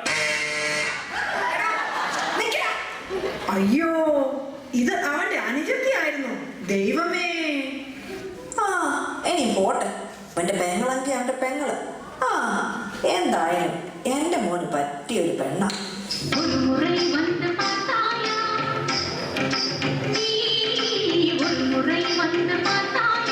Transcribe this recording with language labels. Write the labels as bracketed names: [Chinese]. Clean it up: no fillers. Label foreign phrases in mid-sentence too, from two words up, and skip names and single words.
[Malayalam] നിക്കടാ. അയ്യോ, ഇത് അവന്റെ അനുജത്തിയായിരുന്നു. ദൈവമേ. ആ, ഇനി പോട്ടെ. അവന്റെ പെങ്ങളെങ്കിൽ അവന്റെ പെങ്ങള്. ആ, എന്തായാലും എന്റെ മോന് പറ്റിയൊരു പെണ്ണ. [Tamil] ஒரு முறை வந்து பார்த்தாயா நீ ஒரு முறை வந்து பார்த்தாயா